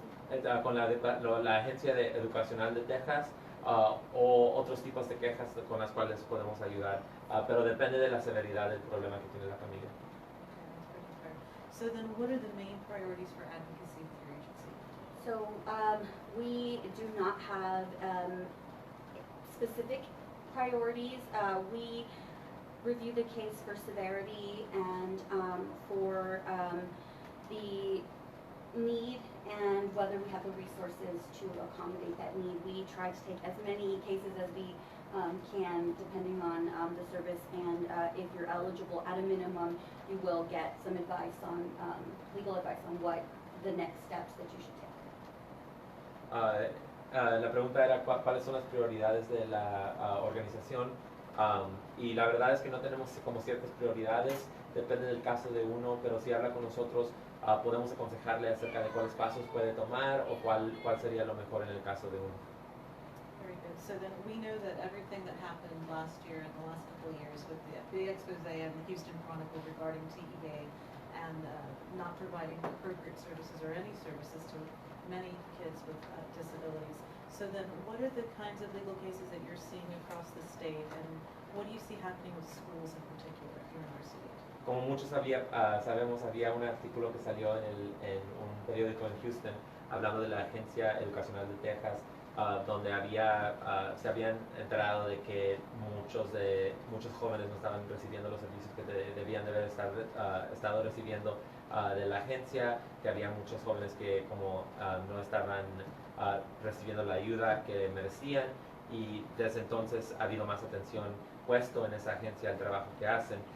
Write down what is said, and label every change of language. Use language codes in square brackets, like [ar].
[es] Education, con la Agencia Educacional de Texas, o otros tipos de quejas con las cuales podemos ayudar, pero depende de la severidad del problema que tiene la familia. [en] So then what are the main priorities for advocacy with your agency? So we do not have specific priorities. We review the case for severity and for the need and whether we have the resources to accommodate that need. We try to take as many cases as we can, depending on the service, and if you're eligible, at a minimum, you will get some advice on, legal advice on what the next steps that you should take. [es] La pregunta era cuáles son las prioridades de la organización, y la verdad es que no tenemos como ciertas prioridades, depende del caso de uno, pero si habla con nosotros podemos aconsejarle acerca de cuáles pasos puede tomar o cuál sería lo mejor en el caso de uno. [en] Very good. So then we know that everything that happened last year and the last couple of years with the big expose in the Houston Chronicle regarding TEA and not providing appropriate services or any services to many kids with disabilities. So then what are the kinds of legal cases that you're seeing across the state, and what do you see happening with schools in particular here in our city? [es] Como muchos sabemos, había un artículo que salió en un periódico en Houston hablando de la Agencia Educacional de Texas, donde se habían enterado de que muchos jóvenes no estaban recibiendo los servicios que debían de haber estado recibiendo de la agencia, que había muchos jóvenes que no estaban recibiendo la ayuda que merecían, y desde entonces ha habido más atención puesto en esa agencia al trabajo que hacen.